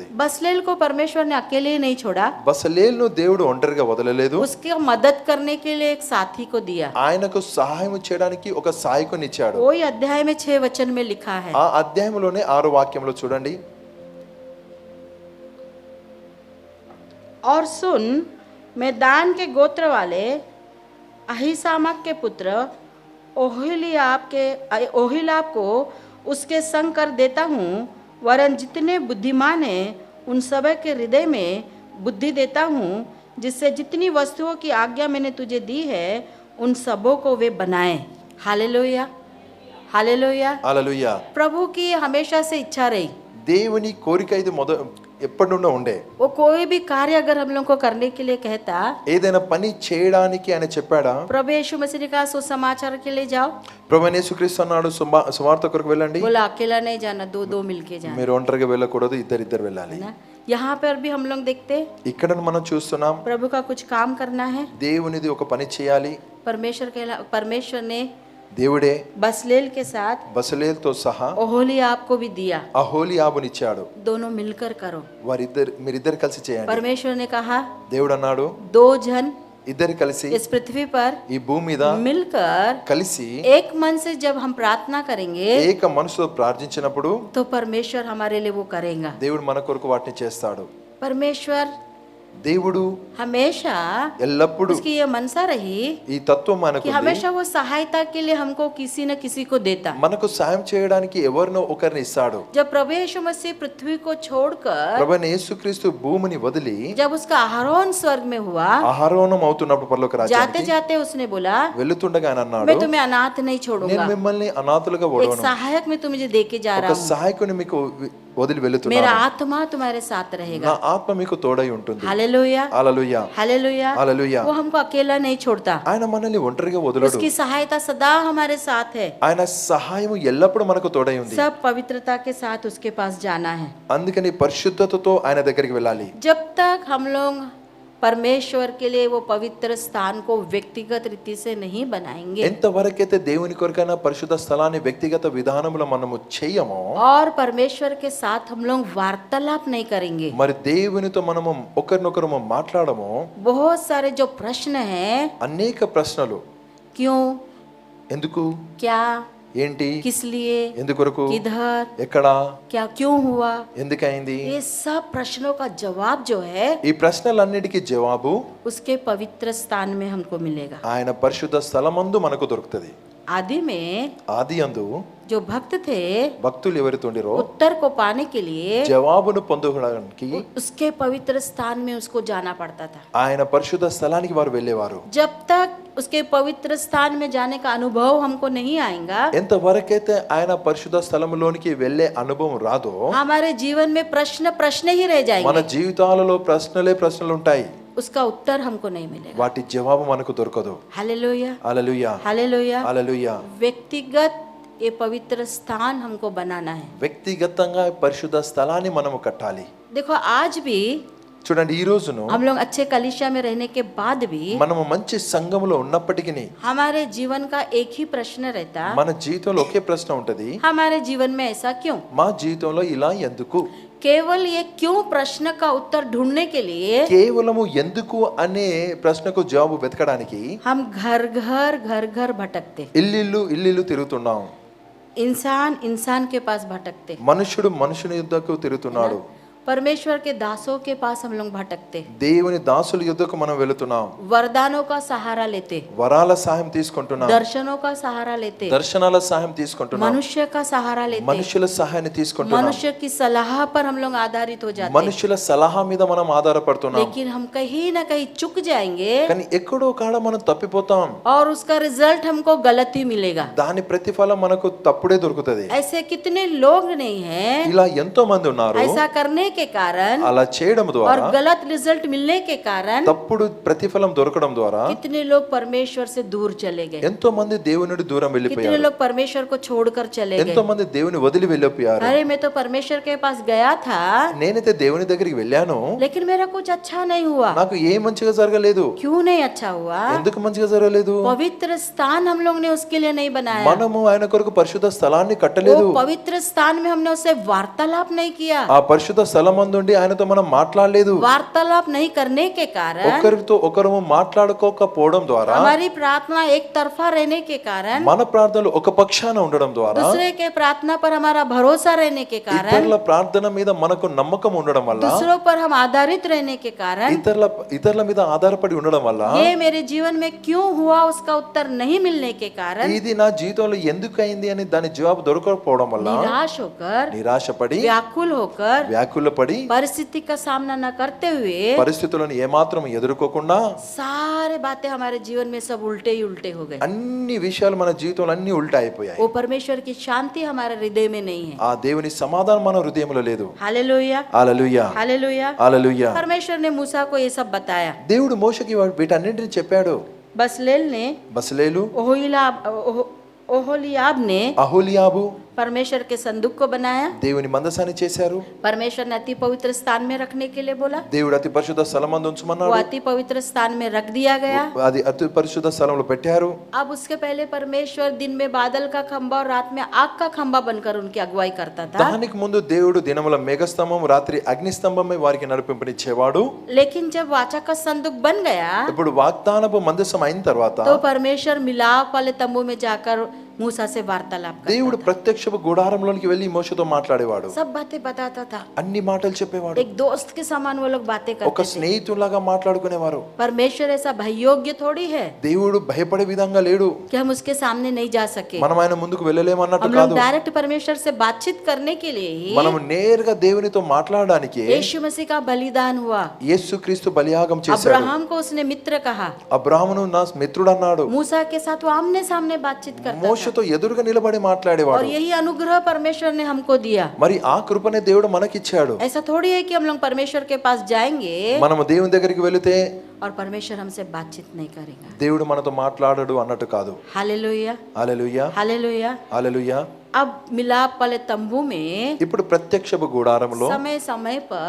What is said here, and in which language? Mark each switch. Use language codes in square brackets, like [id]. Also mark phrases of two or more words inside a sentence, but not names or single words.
[hi] बसलेल को परमेश्वर ने अकेले ही नहीं छोड़ा, [te] బసలేలును దేవుడు ఒంటరిగా వదలలేదు, [hi] उसकी मदद करने के लिए एक साथी को दिया. [te] ఆయనకు సహాయం చేయడానికి ఒక సహాయకుని ఇచ్చాడు. [hi] वही अध्याय में 6 वचन में लिखा है. [te] ఆ అధ్యాయంలోనే 6వ వాక్యంలో చూడండి. [hi] और सुन, मैं दान के गोत्र वाले अहीसामाक के पुत्र ओहिलाब को उसके संग कर देता हूँ, वरन जितने बुद्धिमान हैं उन सब के हृदय में बुद्धि देता हूँ, जिससे जितनी वस्तुओं की आज्ञा मैंने तुझे दी है उन सबों को वे बनाए. हालेलुया, हालेलुया. [te] హల్లెలూయా. [hi] प्रभु की हमेशा से इच्छा रही, [te] దేవుని కోరిక ఇది ఎప్పటి నుండో ఉండే. [hi] वो कोई भी कार्य अगर हम लोग को करने के लिए कहता, [te] ఏదైనా పని చేయడానికి ఆయన చెప్పాడా, [hi] प्रभु यीशु मसीह ने कहा सुसमाचार के लिए जाओ, [te] ప్రభువైన యేసుక్రీస్తు అన్నాడు సువార్త కొరకు వెళ్ళండి, [hi] बोला अकेला नहीं जाना, दो दो मिलके जाना, [te] మీరు ఒంటరిగా వెళ్ళకూడదు, ఇద్దరిద్దరు వెళ్ళాలి. [hi] है ना. यहाँ पर भी हम लोग देखते [te] ఇక్కడ మనం చూస్తున్నాం [hi] प्रभु का कुछ काम करना है, [te] దేవునిది ఒక పని చేయాలి. [hi] परमेश्वर ने [te] దేవుడే [hi] बसलेल के साथ [te] బసలేల్తో సహా [hi] ओहोलीआब को भी दिया, [te] అహోలీయాబునిచ్చాడు. [hi] दोनों मिलकर करो. [te] మీరిద్దరు కలిసి చేయండి. [hi] परमेश्वर ने कहा [te] దేవుడు అన్నాడు, [hi] 2 जन [te] ఇద్దరు కలిసి [hi] इस पृथ्वी पर [te] ఈ భూమి మీద [hi] मिलकर [te] కలిసి [hi] एक मन से जब हम प्रार्थना करेंगे [te] ఏక మనసుతో ప్రార్థించినప్పుడు [hi] तो परमेश्वर हमारे लिए वो करेगा. [te] దేవుడు మన కొరకు వాటిని చేస్తాడు. [hi] परमेश्वर [te] దేవుడు [hi] हमेशा [te] ఎల్లప్పుడూ [hi] उसकी ये मनसा रही [te] ఈ తత్వం మనకు [hi] कि हमेशा वो सहायता के लिए हमको किसी न किसी को देता. [te] మనకు సాయం చేయడానికి ఎవరినో ఒకరిని ఇస్తాడు. [hi] जब प्रभु यीशु मसीह पृथ्वी को छोड़कर [te] ప్రభువైన యేసుక్రీస్తు భూమిని వదిలి [hi] जब उसका आरोहण स्वर्ग में हुआ, [te] ఆహారోహణం అవుతున్నప్పుడు పరలోక [hi] जाते [te] రాజ్యానికి [hi] जाते उसने बोला [te] వెళ్తుండగా ఆయన అన్నాడు, [hi] मैं तुम्हें अनाथ नहीं [te] నేను [hi] छोड़ूंगा, [te] మిమ్మల్ని అనాథలుగా [hi] एक [te] వదలను, [hi] सहायक मैं तुम्हें देके जा [te] ఒక [hi] रहा हूँ, [te] సహాయకుని మీకు వదిలి [hi] मेरा [te] వెళుతున్నాను, [hi] आत्मा तुम्हारे साथ रहेगा. [te] నా ఆత్మ మీకు తోడై ఉంటుంది. [hi] हालेलुया, [te] హల్లెలూయా, [hi] हालेलुया. [te] హల్లెలూయా. [hi] वो हमको अकेला नहीं छोड़ता, [te] ఆయన మనల్ని ఒంటరిగా వదలడు. [hi] उसकी सहायता सदा हमारे साथ है. [te] ఆయన సహాయం ఎల్లప్పుడూ మనకు తోడై ఉంది. [hi] सब पवित्रता के साथ उसके पास जाना है. [te] అందుకని పరిశుద్ధతతో ఆయన దగ్గరికి వెళ్ళాలి. [hi] जब तक हम लोग परमेश्वर के लिए वो पवित्र स्थान को व्यक्तिगत रीति से नहीं बनाएंगे [te] ఎంతవరకైతే దేవుని కొరకైనా పరిశుద్ధ స్థలాన్ని వ్యక్తిగత విధానంలో మనము చేయమో, [hi] और परमेश्वर के साथ हम लोग वार्तालाप नहीं करेंगे, [te] మరి దేవునితో మనము ఒకరినొకరు మాట్లాడము, [hi] बहुत सारे जो प्रश्न हैं, [te] అనేక ప్రశ్నలు, [hi] क्यों, [te] ఎందుకు, [hi] क्या, [te] ఏంటి, [hi] किस लिए, [te] ఎందుకొరకు, [hi] किधर, [te] ఎక్కడ, [hi] क्या, क्यों हुआ, [te] ఎందుకైంది, [hi] ये सब प्रश्नों का जवाब जो है [te] ఈ ప్రశ్నలన్నిటికీ జవాబు [hi] उसके पवित्र स्थान में हमको मिलेगा. [te] ఆయన పరిశుద్ధ స్థలమందు మనకు దొరుకుతుంది. [hi] आदि में [te] ఆది యందు [hi] जो भक्त थे [te] భక్తులు ఎవరితోండిరో [hi] उत्तर को पाने के लिए [te] జవాబును పొందడానికి [hi] उसके पवित्र स्थान में उसको जाना पड़ता था. [te] ఆయన పరిశుద్ధ స్థలానికి వారు వెళ్ళేవారు. [hi] जब तक उसके पवित्र स्थान में जाने का अनुभव हमको नहीं आएगा, [te] ఎంతవరకైతే ఆయన పరిశుద్ధ స్థలంలోనికి వెళ్ళే అనుభవం రాదో, [hi] हमारे जीवन में प्रश्न ही रह [te] మన [hi] जाएंगे, [te] జీవితాలలో ప్రశ్నలు ఉంటాయి, [hi] उसका उत्तर हमको नहीं मिलेगा. [te] వాటి జవాబు మనకు దొరకదు. [hi] हालेलुया, [te] హల్లెలూయా, [hi] हालेलुया. [te] హల్లెలూయా. [hi] व्यक्तिगत ये पवित्र स्थान हमको बनाना है. [te] వ్యక్తిగతంగా పరిశుద్ధ స్థలాన్ని మనము కట్టాలి. [hi] देखो आज भी [te] చూడండి, ఈ రోజును [hi] हम लोग अच्छे कलीसिया में रहने के बाद भी [te] మనము మంచి సంఘములో ఉన్నప్పటికీ [hi] हमारे जीवन का एक ही प्रश्न रहता, [te] మన జీవితంలో ఒకే ప్రశ్న ఉంటది, [hi] हमारे जीवन में ऐसा क्यों. [te] మా జీవితంలో ఇలా ఎందుకు. [hi] केवल ये क्यों प्रश्न का उत्तर ढूंढने के लिए [te] కేవలము ఎందుకు అనే ప్రశ్నకు జవాబు వెతకడానికి [hi] हम घर घर भटकते. [te] ఇల్లిల్లు తిరుగుతున్నాం. [hi] इंसान इंसान के पास भटकते, [te] మనుషుడు మనుషుని యుద్ధకు తిరుగుతున్నాడు, [hi] परमेश्वर के दासों के पास हम लोग भटकते, [te] దేవుని దాసుల యుద్ధకు మనం వెళుతున్నాం, [hi] वरदानों का सहारा लेते, [te] వరాల సహాయం తీసుకుంటున్నాం, [hi] दर्शनों का सहारा लेते, [te] దర్శనాల సహాయం తీసుకుంటున్నాం, [hi] मनुष्य का सहारा लेते, [te] మనుషుల సహాయాన్ని తీసుకుంటున్నాం, [hi] मनुष्य की सलाह पर हम लोग आधारित हो जाते, [te] మనుషుల సలహా మీద మనం ఆధారపడుతున్నాం. [hi] लेकिन हम कहीं ना कहीं चुक जाएंगे [te] కానీ ఎక్కడో కాడ మనం తప్పిపోతాం, [hi] और उसका रिजल्ट हमको गलत ही मिलेगा। [te] దాని ప్రతిఫలం మనకు తప్పుడే దొరుకుతది. [hi] ऐसे कितने लोग नहीं हैं [te] ఇలా ఎంతో మంది ఉన్నారు, [hi] ऐसा करने के कारण [te] అలా చేయడం [hi] और [te] ద్వారా, [hi] गलत रिजल्ट मिलने के कारण [te] తప్పుడు ప్రతిఫలం దొరకడం ద్వారా [hi] कितने लोग परमेश्वर से दूर चले गए, [te] ఎంతో మంది దేవుని నుండి దూరం [hi] कितने [te] వెళ్ళిపోయారు, [hi] लोग परमेश्वर को छोड़कर चले गए। [te] ఎంతో మంది దేవుని వదిలి వెళ్ళిపోయారు. [hi] अरे मैं तो परमेश्वर के पास गया था [te] నేనైతే దేవుని దగ్గరికి వెళ్ళాను, [hi] लेकिन मेरा कुछ अच्छा नहीं हुआ। [te] నాకు ఏ మంచిగా జరగలేదు. [hi] क्यों नहीं अच्छा हुआ? [te] ఎందుకు మంచిగా జరగలేదు? [hi] पवित्र स्थान हम लोग ने उसके लिए नहीं बनाया, [te] మనము ఆయన కొరకు పరిశుద్ధ స్థలాన్ని [hi] वो [te] కట్టలేదు. [hi] पवित्र स्थान में हमने उससे वार्तालाप नहीं किया। [te] ఆ పరిశుద్ధ స్థలమందుండి ఆయనతో మనం మాట్లాడలేదు. [hi] वार्तालाप नहीं करने के कारण [te] ఒకరితో ఒకరు మాట్లాడుకోకపోవడం ద్వారా, [hi] हमारी प्रार्थना एक तरफा रहने के कारण, [te] మన ప్రార్థనలు ఒక పక్షాన ఉండడం ద్వారా, [hi] दूसरे के प्रार्थना पर हमारा भरोसा रहने के कारण, [te] ఇతరుల ప్రార్థన మీద మనకు నమ్మకం ఉండడం వల్ల, [hi] दूसरों पर हम आधारित रहने के कारण, [te] ఇతరుల మీద ఆధారపడి ఉండడం వల్ల, [hi] ये मेरे जीवन में क्यों हुआ उसका उत्तर नहीं मिलने के कारण [te] ఇది నా జీవితంలో ఎందుకు అయింది అని దాని జవాబు దొరకకపోవడం వల్ల [hi] निराश होकर, [te] నిరాశపడి, [hi] व्याकुल होकर, [te] వ్యాకులపడి, [hi] परिस्थिति का सामना न करते हुए [te] పరిస్థితులను ఏమాత్రం ఎదుర్కోకుండా [hi] सारे बातें हमारे जीवन में सब उल्टे ही उल्टे हो गए। [te] అన్ని విషయాలు మన జీవితంలో అన్ని ఉల్టా అయిపోయాయి. [hi] वो परमेश्वर की शांति हमारे हृदय में नहीं है। [te] ఆ దేవుని సమాధానం మన హృదయంలో లేదు. [hi] हालेलुया, [te] హల్లెలూయా, [hi] हालेलुया। [te] హల్లెలూయా. [hi] परमेश्वर ने मूसा को ये सब बताया। [te] దేవుడు మోషేకి వీటన్నింటిని చెప్పాడు. [hi] बसलेल ने, [te] బసలేలు, [hi] ओहोलियाब ने [te] అహోలియాబు [hi] परमेश्वर के संदूक को बनाया। [te] దేవుని మందసాన్ని చేశారు. [hi] परमेश्वर ने अति पवित्र स्थान में रखने के लिए बोला, [te] దేవుడు అతి పరిశుద్ధ స్థలమందు [hi] वो [te] ఉంచమన్నాడు. [hi] अति पवित्र स्थान में रख दिया गया। [te] అది అతి పరిశుద్ధ స్థలంలో పెట్టారు. [hi] अब उसके पहले परमेश्वर दिन में बादल का खंबा और रात में आग का खंबा बनकर उनकी अगुवाई करता था। [te] దానికి ముందు దేవుడు దినముల మేఘస్తంభం, రాత్రి అగ్నిస్తంభమై వారికి నడిపింపనిచ్చేవాడు. [hi] लेकिन जब वाचा का संदूक बन गया [te] ఇప్పుడు వాగ్దానపు మందసం అయిన తర్వాత [hi] तो परमेश्वर मिलाप वाले तंबू में जाकर मूसा से वार्तालाप करता [te] దేవుడు ప్రత్యక్షపు గుడారంలోనికి వెళ్ళి మోషేతో మాట్లాడేవాడు. [hi] सब बातें बताता था। [te] అన్ని మాటలు చెప్పేవాడు. [hi] एक दोस्त के समान वो लोग बातें [te] ఒక [hi] करते थे। [te] స్నేహితులాగా మాట్లాడుకునేవారు. [hi] परमेश्वर ऐसा भययोग्य थोड़ी है [te] దేవుడు భయపడే విధంగా లేడు. [hi] कि हम उसके सामने नहीं जा सके। [te] మనం ఆయన ముందుకు వెళ్ళలేమన్నట్టు [hi] हम लोग [te] కాదు. [hi] डायरेक्ट परमेश्वर से बातचीत करने के लिए ही [te] మనం నేరుగా దేవునితో మాట్లాడడానికి [hi] यीशु मसीह का बलिदान हुआ। [te] యేసుక్రీస్తు బలియాగం చేశాడు. [hi] अब्राहम को उसने मित्र कहा, [te] అబ్రాహామును నా మిత్రుడు అన్నాడు. [hi] मूसा के साथ वो आमने सामने बातचीत करता था। [te] మోషేతో ఎదురుగా నిలబడి [hi] और [te] మాట్లాడేవాడు. [hi] यही अनुग्रह परमेश्वर ने हमको दिया। [te] మరి ఆ కృపనే దేవుడు మనకిచ్చాడు. [hi] ऐसा थोड़ी है कि हम लोग परमेश्वर के पास जाएंगे [te] మనము దేవుని దగ్గరికి వెళితే [hi] और परमेश्वर हमसे बातचीत नहीं करेगा। [te] దేవుడు మనతో మాట్లాడడు అన్నట్టు కాదు. [hi] हालेलुया, [te] హల్లెలూయా, [hi] हालेलुया। [te] హల్లెలూయా. [hi] अब मिलाप वाले तंबू में [te] ఇప్పుడు ప్రత్యక్షపు గుడారంలో [hi] समय समय पर